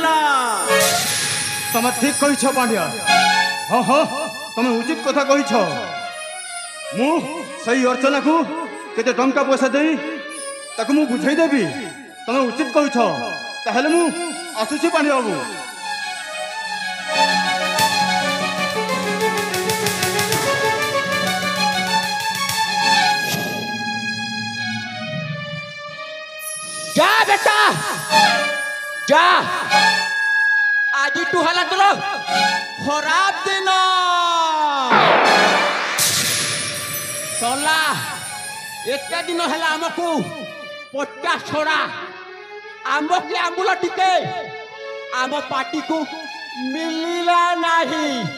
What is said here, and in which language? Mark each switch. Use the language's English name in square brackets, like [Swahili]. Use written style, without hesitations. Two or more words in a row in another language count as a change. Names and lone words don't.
[Odia] ତମେ ଠିକ କହିଛ ପାଣ୍ଡିଆ। ହଁ ହଁ, ତମେ ଉଚିତ କଥା କହିଛ। ମୁଁ ସେଇ ଅର୍ଚ୍ଚନାକୁ କେତେ ଟଙ୍କା ପଇସା ଦେଇ ତାକୁ ମୁଁ ବୁଝେଇଦେବି। ତମେ ଉଚିତ କହିଛ। ତାହେଲେ ମୁଁ ଆସୁଛି ପାଣ୍ଡିଆ ବାବୁ। ଯା ବେଟା ଯା, ଆଜିଠୁ ହେଲା ତୋର ଖରାପ ଦିନ। ସଲା ଏତେ ଦିନ ହେଲା ଆମକୁ ପଚା ଛଡ଼ା ଆମ୍ବ କି ଆମ୍ବୁଲ ଟିକେ ଆମ ପାଟିକୁ ମିଳିଲା ନାହିଁ।